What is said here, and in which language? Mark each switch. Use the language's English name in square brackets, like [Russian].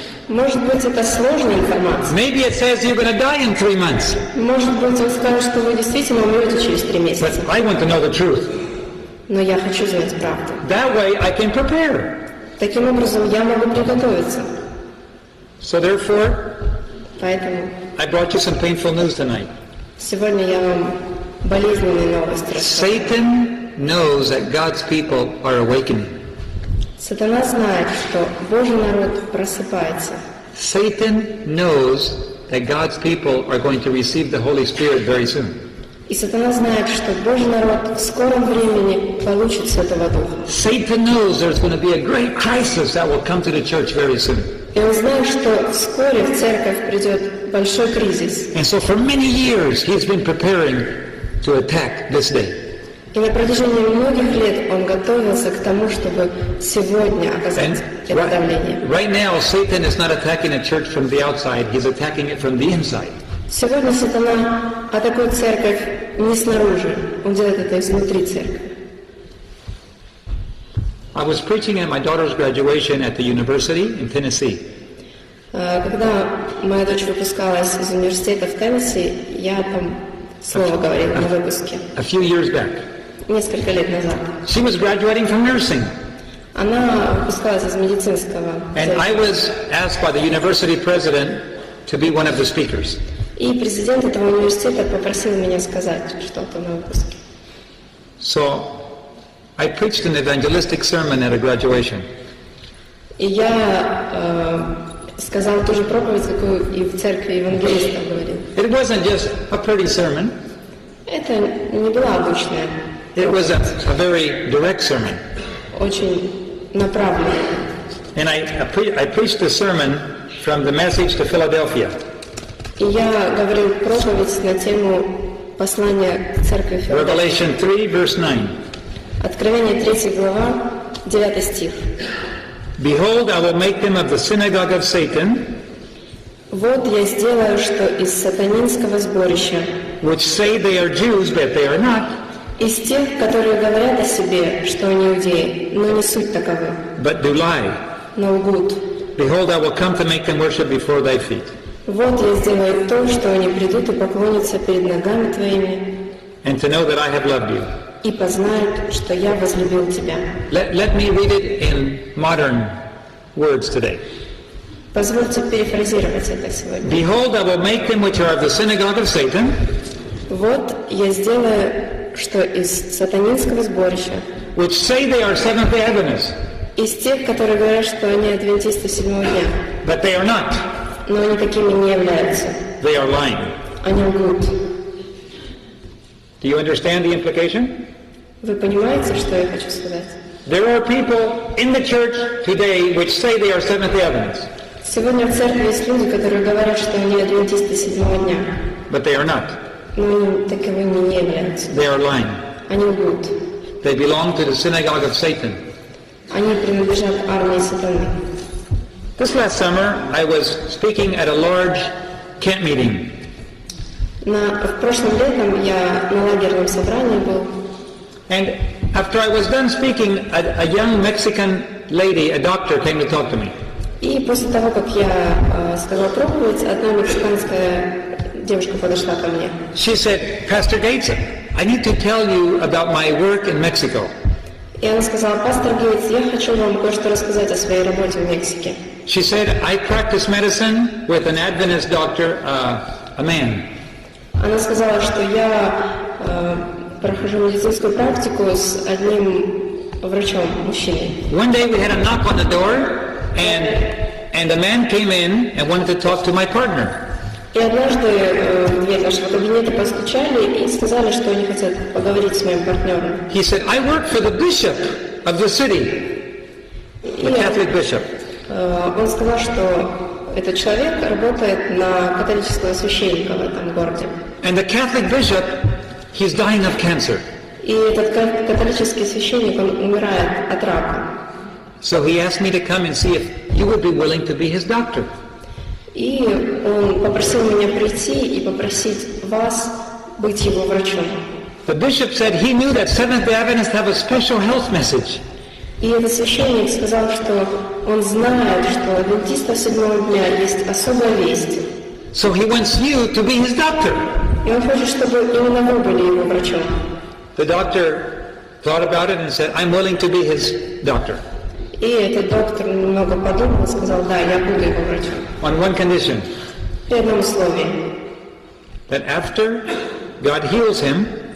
[Russian] Может быть, это сложная информация. [English] Maybe it says you're going to die in 3 months. [Russian] Может быть, он скажет, что вы действительно умрете через 3 месяца. [English] But I want to know the truth. [Russian] Но я хочу знать правду. [English] That way I can prepare. [Russian] Таким образом, я могу приготовиться. [English] So therefore, [Russian] Поэтому [English] I brought you some painful news tonight. [Russian] сегодня я вам болезненные новости расскажу. [English] Satan knows that God's people are awakening. [Russian] Сатана знает, что Божий народ просыпается. [English] Satan knows that God's people are going to receive the Holy Spirit very soon. [Russian] И сатана знает, что Божий народ в скором времени получит Святого Духа. [English] Satan knows there's going to be a great crisis that will come to the church very soon. [Russian] И он знает, что вскоре в церковь придет большой кризис. [English] And so for many years he's been preparing to attack this day. [Russian] И на протяжении многих лет он готовился к тому, чтобы сегодня оказать это давление. [English] Right now Satan is not attacking the church from the outside, he's attacking it from the inside. [Russian] Сегодня сатана атакует церковь не снаружи, он делает это изнутри церкви. [English] I was preaching at my daughter's graduation at the university in Tennessee. [Russian] Когда моя дочь выпускалась из университета в Теннесси, я там слово говорила на выпуске. [English] A few years back. [Russian] Несколько лет назад. [English] She was graduating from nursing. [Russian] Она выпускалась из медицинского. [English] And I was asked by the university president to be one of the speakers. [Russian] И президент этого университета попросил меня сказать что-то на выпуске. [English] So I preached an evangelistic sermon at a graduation. [Russian] И я сказал ту же проповедь, какую и в церкви евангелистов говорил. [English] It wasn't just a pretty sermon. [Russian] Это не была обычная. [English] It was a very direct sermon. [Russian] Очень направленная. [English] And I preached the sermon from the message to Philadelphia. [Russian] И я говорил проповедь на тему послания к церкви Филадельфии. [English] Revelation 3, verse 9. [Russian] Откровение 3 глава, 9 стих. [English] Behold, I will make them of the synagogue of Satan, [Russian] Вот я сделаю, что из сатанинского сборища, [English] which say they are Jews, but they are not, [Russian] из тех, которые говорят о себе, что они иудеи, но не суть таковы, [English] but do lie. [Russian] но лгут. [English] Behold, I will come to make them worship before thy feet. [Russian] Вот я сделаю то, что они придут и поклонятся перед ногами твоими, [English] And to know that I have loved you. [Russian] и познают, что я возлюбил тебя. [English] Let me read it in modern words today. [Russian] Позвольте перефразировать это сегодня. [English] Behold, I will make them which are of the synagogue of Satan, [Russian] Вот я сделаю, что из сатанинского сборища, [English] which say they are Seventh-day Adventists, [Russian] из тех, которые говорят, что они адвентисты седьмого дня, [English] but they are not. [Russian] но они такими не являются. [English] They are lying. [Russian] Они лгут. [English] Do you understand the implication? [Russian] Вы понимаете, что я хочу сказать? [English] There are people in the church today which say they are Seventh-day Adventists, [Russian] Сегодня в церкви есть люди, которые говорят, что они адвентисты седьмого дня, [English] but they are not. [Russian] но они таковыми не являются. [English] They are lying. [Russian] Они лгут. [English] They belong to the synagogue of Satan. [Russian] Они принадлежат армии сатаны. [English] This last summer, I was speaking at a large camp meeting. [Russian] В прошлом летом я на лагерном собрании был. [English] And after I was done speaking, a young Mexican lady, a doctor, came to talk to me. [Russian] И после того, как я сказал проповедь, одна мексиканская девушка подошла ко мне. [English] She said, Pastor Gates, I need to tell you about my work in Mexico. [Russian] И она сказала: пастор Гейтс, я хочу вам кое-что рассказать о своей работе в Мексике. [English] She said, I practice medicine with an Adventist doctor, a man. [Russian] Она сказала, что я прохожу медицинскую практику с одним врачом, мужчиной. [English] One day we had a knock on the door, and a man came in and wanted to talk to my partner. [Russian] И однажды в дверь нашего кабинета постучали и сказали, что они хотят поговорить с моим партнером. [English] He said, I work for the bishop of the city, the Catholic bishop. [Russian] Он сказал, что этот человек работает на католического священника в этом городе. [English] And the Catholic bishop, he's dying of cancer. [Russian] И этот католический священник, он умирает от рака. [English] So he asked me to come and see if you would be willing to be his doctor. [Russian] И он попросил меня прийти и попросить вас быть его врачом. [English] The bishop said he knew that Seventh-day Adventists have a special health message. [Russian] И этот священник сказал, что он знает, что у адвентистов седьмого дня есть особая весть. [English] So he wants you to be his doctor. [Russian] И он хочет, чтобы именно вы были его врачом. [English] The doctor thought about it and said, I'm willing to be his doctor. [Russian] И этот доктор немного подумал и сказал: да, я буду его врачом. [English] On one condition, [Russian] При одном условии, [English] that after God heals him,